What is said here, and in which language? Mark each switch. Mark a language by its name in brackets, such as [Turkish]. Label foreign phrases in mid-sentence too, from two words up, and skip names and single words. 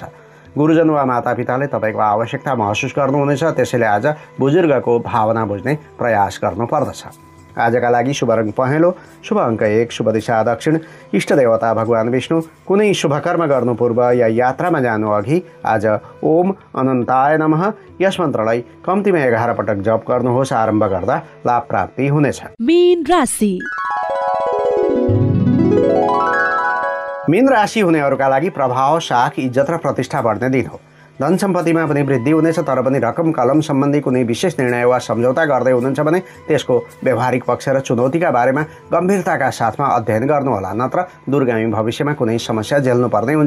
[Nepali] गुरुजन वा मातापिताले तपाईँको आवश्यकता महसुस गर्नुहुनेछ। त्यसैले आज बुजुर्गको भावना बुझ्ने प्रयास गर्नुपर्दछ। आजका लागि शुभ रङ पहेँलो, शुभ अङ्क 1, शुभ दिशा दक्षिण, इष्ट देवता भगवान विष्णु। कुनै शुभकर्म गर्नु पूर्व या यात्रामा जानु अघि आज [Sanskrit] ओम अनन्ताय नमः [Nepali] यस मन्त्रलाई कम्तीमा 11 पटक जप गर्नुहोस्। आरम्भ गर्दा लाभ प्राप्ति हुनेछ। मीन राशि। मीन राशि हुनेहरूका लागि प्रभाव, साख, इज्जत र प्रतिष्ठा बढ्ने दिन हो। धन सम्पत्तिमा पनि वृद्धि हुनेछ, तर पनि रकम कलम सम्बन्धी कुनै विशेष निर्णय वा सम्झौता गर्दै हुनुहुन्छ भने त्यसको व्यवहारिक पक्ष र चुनौतीका बारेमा गम्भीरताका साथमा अध्ययन गर्नुहोला, नत्र दूरगामी भविष्यमा कुनै समस्या झेल्नु पर्ने हुन्छ।